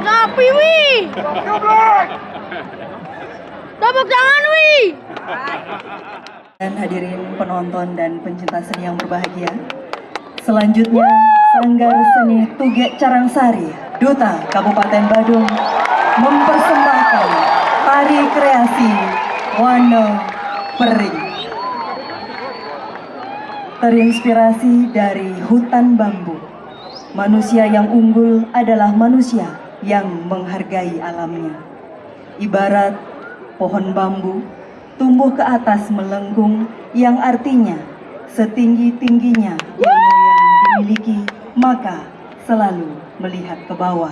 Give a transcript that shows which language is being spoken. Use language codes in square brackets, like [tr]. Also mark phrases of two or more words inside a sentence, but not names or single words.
[id] api wih. Tepuk tangan wih. Dan hadirin penonton dan pencinta seni yang berbahagia, selanjutnya Sanggar Seni Tugek Carangsari, Duta Kabupaten Badung, mempersembahkan tari kreasi Wana Pering. Terinspirasi dari hutan bambu, manusia yang unggul adalah manusia yang menghargai alamnya. Ibarat pohon bambu tumbuh ke atas melengkung, yang artinya setinggi-tingginya ilmu yang dimiliki, maka selalu melihat ke bawah.